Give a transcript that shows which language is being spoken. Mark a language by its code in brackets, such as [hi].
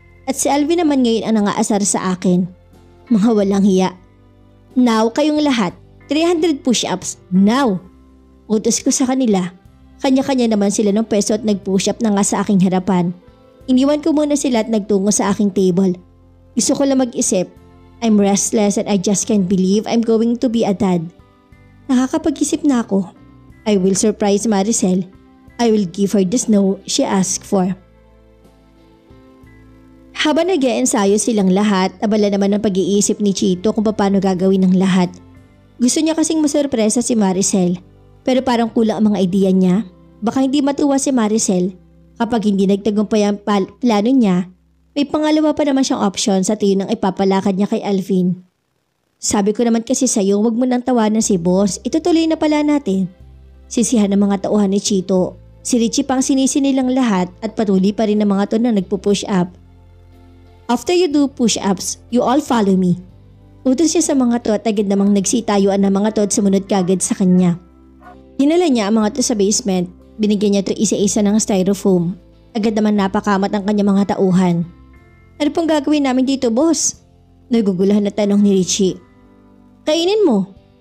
[tl] At si Alvin naman ngayon ang nangaasar sa akin. Mga walang hiya. Now kayong lahat, 300 push-ups. Now! Utos ko sa kanila. Kanya-kanya naman sila ng peso at nag-push-up na nga sa aking harapan. Iniwan ko muna sila at nagtungo sa aking table. Gusto ko lang mag-isip. [en] I'm restless and I just can't believe I'm going to be a dad. [tl] Nakakapag-isip na ako. [en] I will surprise Maricel. I will give her the snow she asked for. [tl] Habang nag-iensayo silang lahat, abala naman ang pag-iisip ni Chito kung paano gagawin ng lahat. Gusto niya kasing masurpresa si Maricel. Pero parang kulang ang mga ideya niya. Baka hindi matuwa si Maricel. Kapag hindi nagtagumpay ang plano niya, may pangalawa pa naman siyang option sa tiyo ng ipapalakad niya kay Alvin. Sabi ko naman kasi sa'yo, wag mo nang tawanan si boss. Itutuloy na pala natin. Sisihan ng mga tauhan ni Chito. Si Richie pang sinisi nilang lahat at patuloy pa rin ng mga to na nagpo-push up. [en] After you do push-ups, you all follow me. [tl] Utos niya sa mga to at agad namang nagsitayuan ng mga to at sumunod kagad sa kanya. Dinala niya ang mga to sa basement. Binigyan niya to isa-isa ng styrofoam. Agad naman napakamat ang kanyang mga tauhan. Ano pong gagawin namin dito, boss? Nagugulahan na tanong ni Richie. Kainin mo.